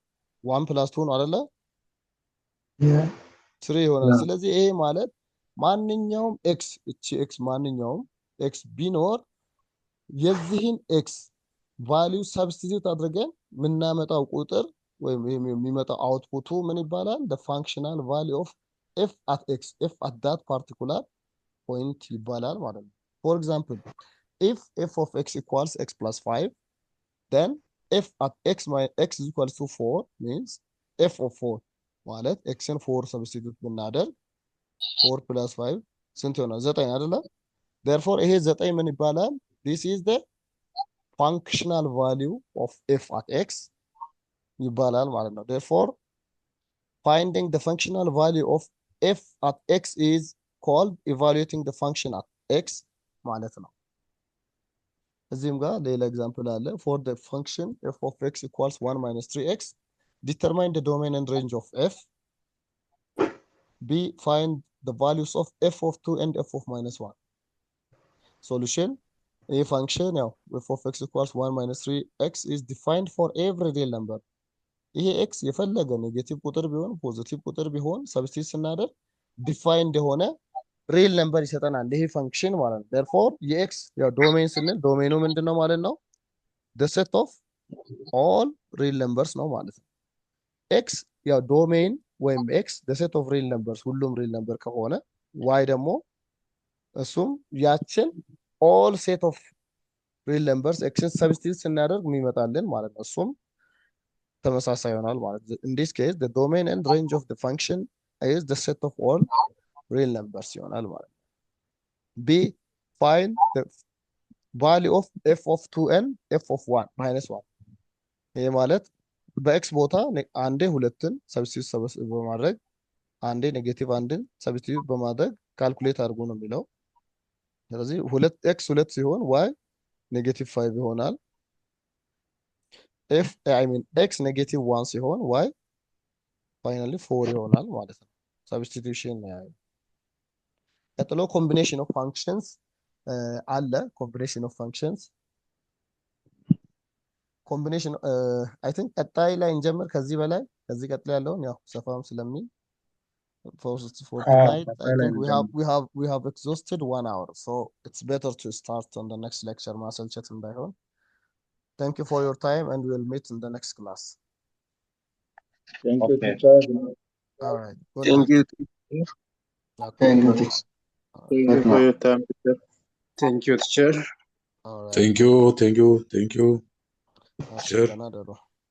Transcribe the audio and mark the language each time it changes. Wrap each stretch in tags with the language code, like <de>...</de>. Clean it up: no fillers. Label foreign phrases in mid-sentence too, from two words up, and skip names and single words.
<am>1 plus 2 ነው አይደለ? 3 ይሆናል። ስለዚህ ይሄ ማለት ማንኛውም x ማንኛውም x ቢኖር የዚህን x</am> <en>value substitute</en> <am>አድርገን ምናመጣው ቁጥር ወይም የሚመጣው አውትፑቱ ምን ይባላል?</am> <en>the functional value of f at x, f at that particular point</en> <am>ይባላል ማለት ነው።</am> <en>for example, if f of x equals x plus 5, then f at x is equals to 4 means f of 4</en> <am>ማለት xን 4 substitute ብናደርግ 4 plus 5 ስንት ይሆናል? 9 አይደለ? therefore ይሄ 9 ምን ይባላል?</am> <en>this is the functional value of f at x</en> <am>ይባላል ማለት ነው።</am> <en>therefore finding the functional value of f at x is called evaluating the function at x</en> <am>ማለት ነው። እዚህም ጋር ሌላ ኤግዛምፕል አለ።</am> <en>for the function f of x equals 1 minus 3x, determine the domain and range of f. b, find the values of f of 2 and f of minus 1. solution, a function now f of x equals 1 minus 3x is defined for every real number.</en> <am>ይሄ x የፈለገ ኔጌቲቭ ቁጥር ቢሆን ፖዚቲቭ ቁጥር ቢሆን ሰብስቲት ስናደርግ ዲፋይንድ የሆነ</am> <en>real number</en> <am>ይሰጠናል ይሄ ፈንክሽን ማለት ነው። therefore የx ያው ዶሜን ስንል ዶሜኑ ምንድነው ማለት ነው?</am> <en>the set of all real numbers</en> <am>ነው ማለት ነው። x ያው ዶሜን ወይም x</am> <en>the set of real numbers ሁሉም real number</en> <am>ከሆነ y ደግሞ እሱም ያችን</am> <en>all set of real numbers</en> <am>xን ሰብስቲት ስናደርግ የሚመጣልን ማለት ነው። እሱም ተመሳሳይ ይሆናል ማለት ነው።</am> <en>in this case the domain and range of the function is the set of all real numbers</en> <am>ይሆናል ማለት ነው።</am> <en>b, find the value of f of 2 and f of 1 minus 1.</en> <am>ይሄ ማለት በኤክስ ቦታ አንዴ ሁለትን ሰብስቲት በማድረግ አንዴ ኔጌቲቭ አንድን ሰብስቲት በማድረግ ካልኩሌት አድርጎ ነው የሚለው። ስለዚህ x 2 ሲሆን y ኔጌቲቭ 5 ይሆናል። x ኔጌቲቭ 1 ሲሆን y ፋይናሊ 4 ይሆናል ማለት ነው። ሰብስቲቱሽን ነው ያለው። ቀጥሎ</am> <en>combination of functions</en> <am>አለ።</am> <en>combination of functions ኮምቢኔሽን I think</en> <am>ቀጣይ ላይ እንጀምር። ከዚህ ቀጥሎ ያለውን ያው ሰፋም ስለሚል</am> <en>for tonight I think we have exhausted 1 hour, so it's better to start on the next lecture</en> <am>ማሰልቸት እንዳይሆን።</am> <en>thank you for your time and we will meet in the next class. Thank you, Okay. teacher. all right, good Thank night. you. Okay. Thank you, teacher. Thank you for your time, teacher. Thank you, teacher. all right. Thank you. Okay, Sure.</en> <am>ደህና ደሩ።</am>